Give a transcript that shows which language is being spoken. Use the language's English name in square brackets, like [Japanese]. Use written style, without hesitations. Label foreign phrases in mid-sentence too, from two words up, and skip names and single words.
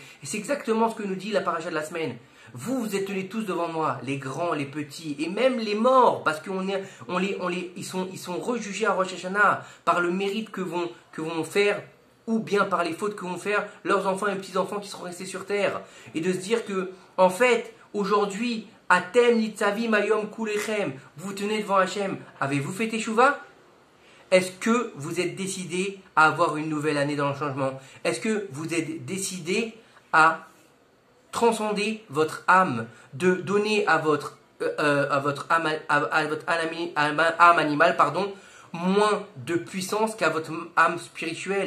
[French] Et c'est exactement ce que nous dit la paracha de la semaine. Vous êtes tenus tous devant moi, les grands, les petits, et même les morts, parce qu'ils sont rejugés à Rosh Hashanah par le mérite que vont faire, ou bien par les fautes que vont faire leurs enfants et petits-enfants qui seront restés sur terre. Et de se dire que, en fait, aujourd'hui, [Hebrew] אתם נצבים היום כלכם, [French] vous tenez devant Hachem, avez-vous fait teshuva? Est-ce que vous êtes décidé à avoir une nouvelle année dans le changement? Est-ce que vous êtes décidé à transcender votre âme, de donner à votre âme animale, moins de puissance qu'à votre âme spirituelle?